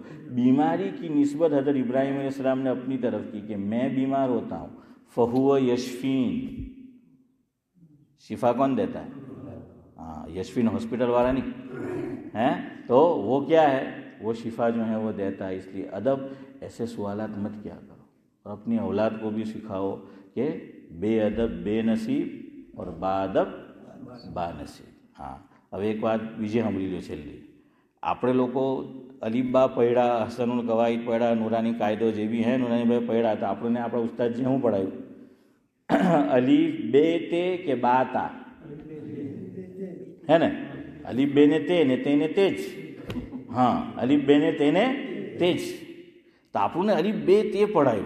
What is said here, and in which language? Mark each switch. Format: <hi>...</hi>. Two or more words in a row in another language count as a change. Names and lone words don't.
<ur>بیماری کی نسبت حضرت ابراہیم علیہ السلام نے اپنی طرف کی کہ میں بیمار ہوتا ہوں,</ur> <ar>فہو یشفین,</ar> <ur>شفا کون دیتا ہے, ہاں یشفین ہاسپٹل والا نہیں ہیں, تو وہ کیا ہے, وہ شفا جو ہے وہ دیتا ہے. اس لیے ادب, ایسے سوالات مت کیا کرو, اور اپنی اولاد کو بھی سکھاؤ کہ بے ادب بے نصیب اور با ادب با نصیب.</ur> <gu>હા હવે એક વાત બીજી સાંભળી લો છેલ્લી. આપણે લોકો અલીફ બા પઢ્યા, હસનુલ કવાઈદ પઢ્યા, નૂરાની કાયદો જે બી હે નૂરાની પઢ્યા, તો આપણને આપણા ઉસ્તાદજી શું પઢાયું, અલીફ બે તે કે બા તા હે ને, અલીફ બે ને તેને તે જ, હા અલીફ બે ને તેને તે જ, તો આપણને અલીફ બે તે પઢાયું.</gu>